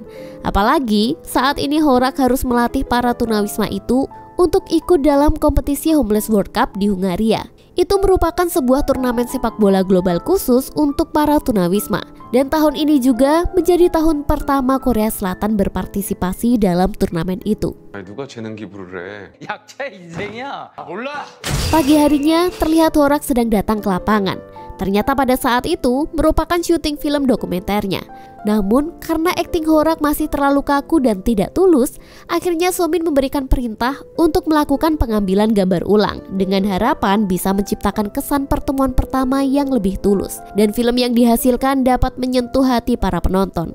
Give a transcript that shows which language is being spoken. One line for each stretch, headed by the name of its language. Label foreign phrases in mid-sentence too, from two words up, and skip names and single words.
Indonesian: Apalagi saat ini Horak harus melatih para tunawisma itu untuk ikut dalam kompetisi Homeless World Cup di Hungaria. Itu merupakan sebuah turnamen sepak bola global khusus untuk para tunawisma. Dan tahun ini juga menjadi tahun pertama Korea Selatan berpartisipasi dalam turnamen itu.
Korean: 누가 재능 기부를 해? 약자 인생이야. 몰라.
Indonesian: Pagi harinya terlihat Horak sedang datang ke lapangan. Ternyata pada saat itu merupakan syuting film dokumenternya. Namun karena akting Horak masih terlalu kaku dan tidak tulus, akhirnya So-min memberikan perintah untuk melakukan pengambilan gambar ulang dengan harapan bisa menciptakan kesan pertemuan pertama yang lebih tulus dan film yang dihasilkan dapat menyentuh hati para penonton.